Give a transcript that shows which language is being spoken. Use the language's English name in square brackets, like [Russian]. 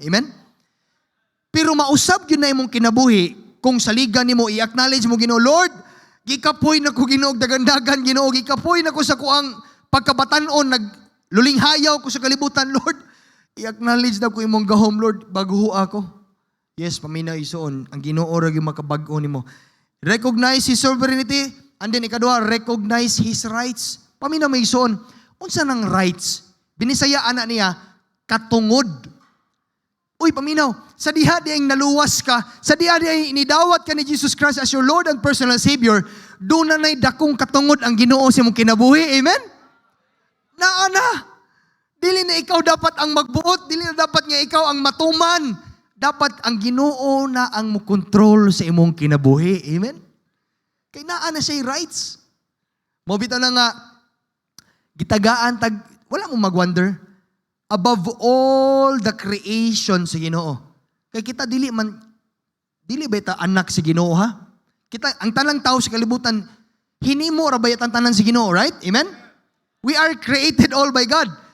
[Cebuano] Amen? Pero mausab yun na imong kinabuhi kung saligan nimo i-acknowledge mo Ginoo, Lord, gikapoy na ko Ginoo dagandagan Ginoo, gikapoy na ko sa kuang pagkabatanon, naglulinghayaw ko sa kalibutan, Lord. I-acknowledge na ko imong gahom, Lord, bago ako. Yes, paminaw isoon, ang Ginoo ra gyud makabag-o nimo. [English] Recognize His sovereignty, and then ikaduha, recognize His rights. [Cebuano] Paminaw may isoon, unsa nang rights? Binisaya ana niya, katungod. Uy, paminaw, sa diha di ang naluwas ka, sa diha di ang inidawat ka ni Jesus Christ [English] as your Lord and personal Savior, [Cebuano] doon na dakong katungod ang Ginoo sa imong kinabuhi. Amen? Naana, dili na ikaw dapat ang magbuot, dili na dapat nga ikaw ang matuman. Dapat ang Ginoo na ang mo-control sa imong kinabuhi. Amen? Kay naa na siya rights. Mobita na nga, gitagaan, wala mong mag-wonder. [English] Above all the creation [Cebuano] sa Ginoo. Kay kita dili ba ita anak sa Ginoo, ha? Kita, ang tanang tao sa kalibutan, hinimo ra ba ang tanan sa Ginoo, right? Amen? [English] We are created all by God.